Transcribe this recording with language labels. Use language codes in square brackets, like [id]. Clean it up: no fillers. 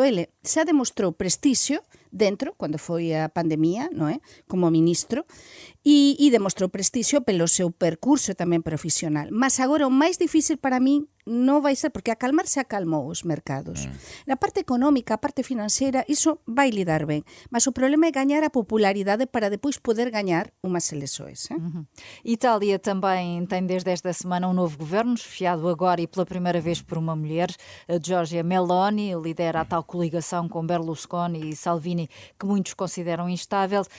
[gl] Ele xa demostrou prestixio dentro, cando foi a pandemia, non é? Como ministro, e demostrou prestixio pelo seu percurso tamén profesional. Mas agora o máis difícil para min non vai ser, porque acalmar se acalmou os mercados. Na parte económica, a parte financeira, iso vai lidar ben. Mas o problema é gañar a popularidade para depois poder gañar unhas eleições. [pt] Itália também tem desde esta semana um novo governo, esfiado agora e pela primeira vez por uma mulher. A Giorgia Meloni lidera a tal coligação com Berlusconi e Salvini, que muitos consideram instável.